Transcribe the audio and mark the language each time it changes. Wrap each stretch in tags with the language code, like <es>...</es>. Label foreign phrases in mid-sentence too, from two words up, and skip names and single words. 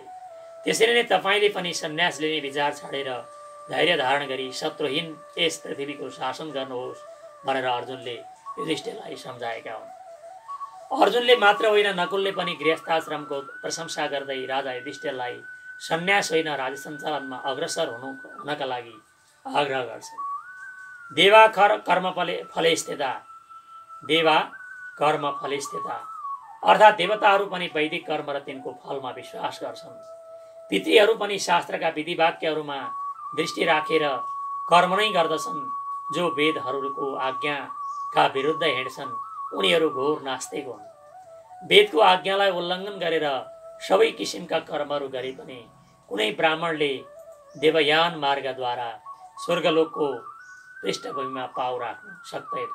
<ne>त्यसरी नै तपाईँले पनि सन्यास लिने विचार छाडेर धैर्य धारण गरी शत्रुहीन यस पृथ्वीको शासन गर्नुहोस् भनेर अर्जुनले युधिष्ठिरलाई सम्झाएका हुन्। अर्जुनले मात्र होइन, नकुलले पनि गृहस्थाश्रमको प्रशंसा गर्दै राजा युधिष्ठिरलाई सन्यास होइन राज्य सञ्चालनमा अग्रसर हुनका लागि आग्रह गर्छन्।</ne> <sa>देवा कर्म फले स्थिता</sa> <ne>अर्थात् देवताहरू पनि वैदिक कर्म र तिनको फलमा विश्वास गर्छन्। पितृहरू पनि शास्त्रका विधि वाक्यहरूमा दृष्टि राखेर कर्म नै गर्दछन्। जो वेदहरूको आज्ञाका विरुद्ध हिँड्छन् उनीहरू घोर नास्तिक हुन्। वेदको आज्ञालाई उल्लङ्घन गरेर सबै किसिमका कर्महरू गरे पनि कुनै ब्राह्मणले देवयान मार्गद्वारा स्वर्गलोकको पृष्ठभूमिमा पाउ राख्न सक्दैन।</ne>